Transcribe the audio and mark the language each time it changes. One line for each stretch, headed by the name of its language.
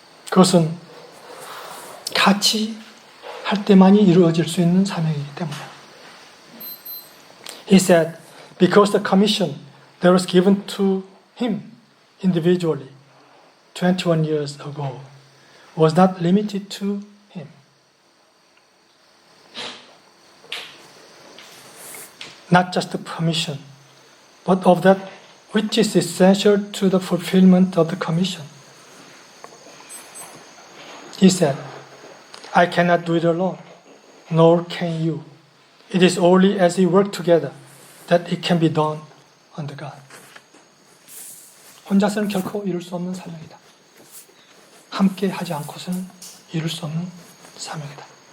Korean: 그것은 같이 할 때만이 이루어질 수 있는 사명이기 때문에
English: He said, because the commission that was given to him individually 21 years ago was not limited to him. Not just the permission, but of that which is essential to the fulfillment of the commission. He said, I cannot do it alone, nor can you. It is only as we work together that it can be done under God.
Korean: 혼자서는 결코 이룰 수 없는 사명이다. 함께 하지 않고서는 이룰 수 없는 사명이다.